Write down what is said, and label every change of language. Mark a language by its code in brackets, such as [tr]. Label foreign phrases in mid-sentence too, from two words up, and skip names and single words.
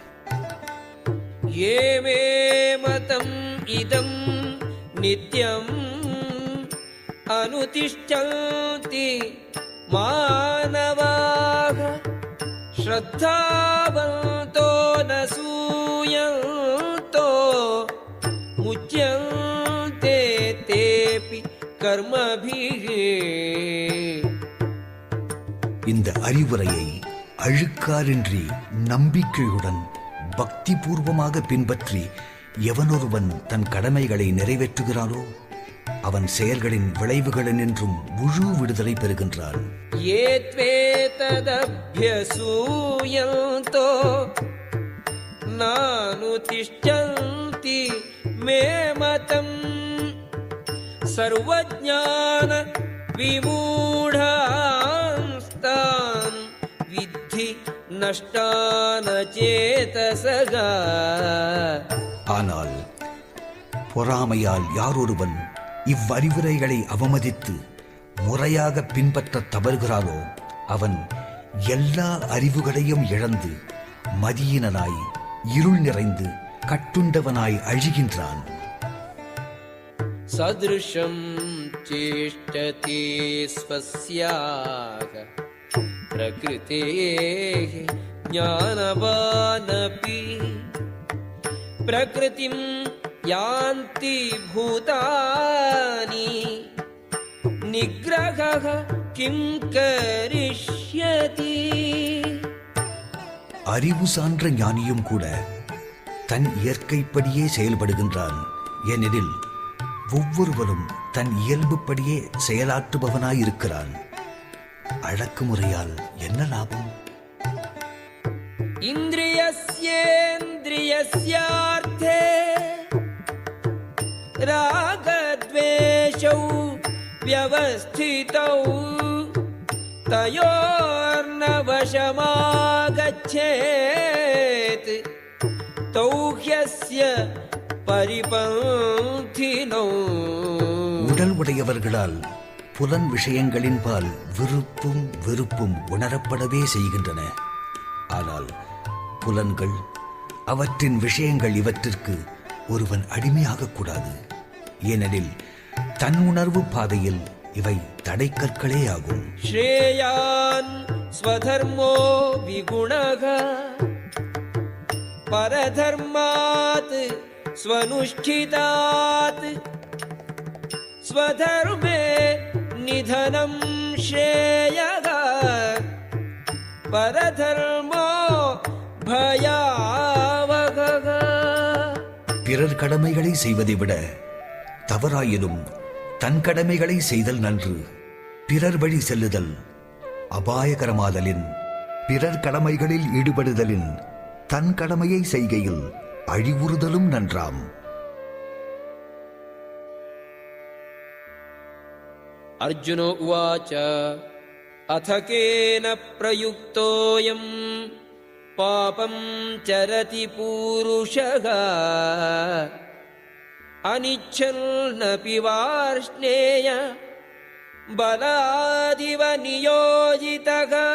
[sa] ये मे मतम् इदं नित्यम् अनुतिष्ठन्ति मानवाः श्रद्धावन्तो नसूयन्तो मुच्यन्ते तेऽपि कर्मभिः. [ta] இந்த அறிவுரையை அழுக்காரின்றி நம்பிக்கையுடன் பக்தி பூர்வமாக பின்பற்றி எவனொருவன் தன் கடமைகளை நிறைவேற்றுகிறானோ அவன் செயல்களின் விளைவுகளினின்றும் முழு விடுதலை பெறுகின்றான். [sa] ये त्वेतदभ्यसूयन्तो नानुतिष्ठन्ति मे मतम् सर्वज्ञान विमूढांस्तान् विद्धि नष्टान चेतसगा. [ta] ஆனால் பொறாமையால் யாரொருவன் இவ்வறிவுரைகளை அவமதித்து முறையாக பின்பற்ற தவறுகிறானோ அவன் எல்லா அறிவுகளையும் இழந்து மதியினனாய் இருள் நிறைந்து கட்டுண்டவனாய் அழிகின்றான். [sa] सदृशं चेष्टते स्वस्याः प्रकृतेः ज्ञानवानपि प्रकृतिं यान्ति भूतानि निग्रहः किं करिष्यति. [ta] அறிவு சான்ற ஞானியும் கூட தன் இயற்கைப்படியே செயல்படுகின்றான். ஏனெனில் ஒவ்வொருவரும் தன் இயல்புப்படியே செயலாற்றுபவனாயிருக்கிறான். அடக்குமுறையால் என்ன லாபம்? [sa] इन्द्रियस्येन्द्रियस्यार्थे रागद्वेषौ व्यवस्थितौ तयोर्न वशमागच्छेत् तौ ह्यस्य परिपन्थिनौ. [ta] உடல் உடையவர்களால் புலன் விஷயங்களின் பால் விருப்பும் வெறுப்பும் உணரப்படவே செய்கின்றன. ஆனால் புலன்கள் அவற்றின் விஷயங்கள் இவற்றிற்கு ஒருவன் அடிமையாகக் கூடாது. ஏனெனில் தன் உணர்வு பாதையில் இவை தடைக்கற்களே ஆகும். [sa] श्रेयान् स्वधर्मो विगुणः परधर्मात् स्वनुष्ठितात् स्वधर्मे निधनं श्रेयः परधर्मो भयावहः. [ta] பிறர் கடமைகளை செய்வதை விட தவறாயினும் தன் கடமைகளை செய்தல் நன்று. பிறர் வழி செல்லுதல் அபாயகரமாதலின் பிறர் கடமைகளில் ஈடுபடுதலின் தன் கடமையை செய்கையில் அழிவுறுதலும் நன்றாம். [sa] अर्जुन उवाच अथ केन प्रयुक्तोऽयं पापं चरति पूरुषः अनिच्छन्नपि वार्ष्णेय बलादिव नियोजितः.